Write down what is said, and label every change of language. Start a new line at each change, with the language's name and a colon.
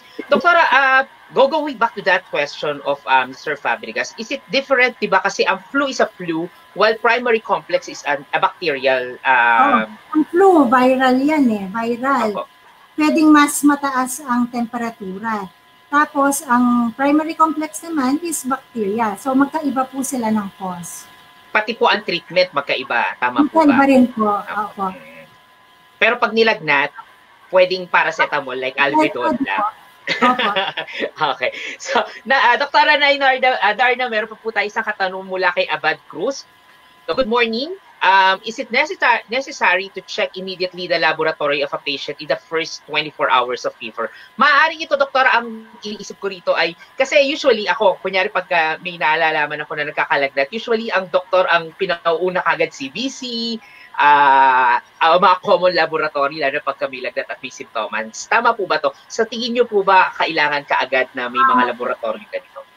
English: Doktora, going back to that question of Mr. Fabregas, is it different,
Filipino: di ba? Kasi ang
English: flu is a flu, while primary complex is a bacterial.
Filipino: Ang flu, viral yan eh, viral. Opo. Pwedeng mas mataas ang temperatura. Tapos, ang primary complex naman is bacteria. So, magkaiba po sila ng cause. Pati po ang treatment magkaiba. Tama po ba? Magkaiba rin po. Opo. Pero pag nilagnat, pwedeng paracetamol like Alvedon lang. Okay. So, Doktora Darna, meron pa po tayo isang katanong mula kay Abad Cruz.
English: So, good morning. Is it necessary to check immediately the laboratory of a patient in the first 24 hours of fever?
Filipino: Maaaring ito, Doktora, ang iniisip ko rito ay, kasi usually ako, kunyari pagka may naalalaman ako na nagkakalagnat, usually ang doktor ang pinauuna kagad CBC, mga common laboratory, lalo pagka may lagnat at may symptoms. Tama po ba to? Sa tingin nyo po ba kailangan kaagad na may mga laboratory ganito?